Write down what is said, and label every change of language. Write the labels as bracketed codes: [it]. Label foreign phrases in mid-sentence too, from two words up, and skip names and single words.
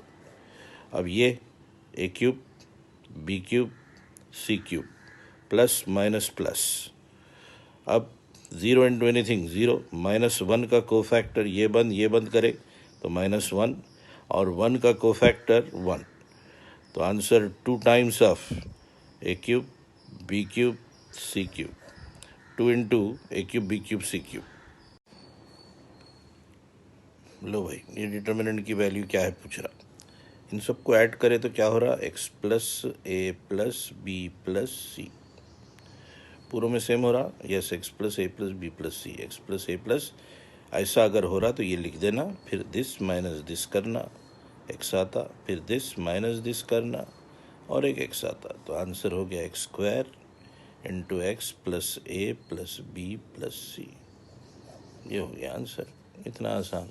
[hi] अब ये [en] a cube b cube c cube, plus minus plus, [hi] अब [en] 0 into anything 0, [hi] -1 का कोफैक्टर ये बंद करे तो -1, और 1 का कोफैक्टर 1, तो [en] answer 2 times of a cube b cube c cube, 2 into a cube b cube c cube. [hi] लो भाई, ये डिटर्मिनेंट की वैल्यू क्या है पूछ रहा, इन सबको ऐड करें तो क्या हो रहा, x + a + b + c, पूरों में सेम हो रहा, यस x + a + b + c, x + a + ऐसा अगर हो रहा तो ये लिख देना, फिर [en] this minus this [hi] करना, एक्स आता, फिर [en] this minus this [hi] करना और एक एक्स आता। तो आंसर हो गया [en] x square into x plus a plus b plus c. [hi] ये हो गया आंसर, इतना आसान।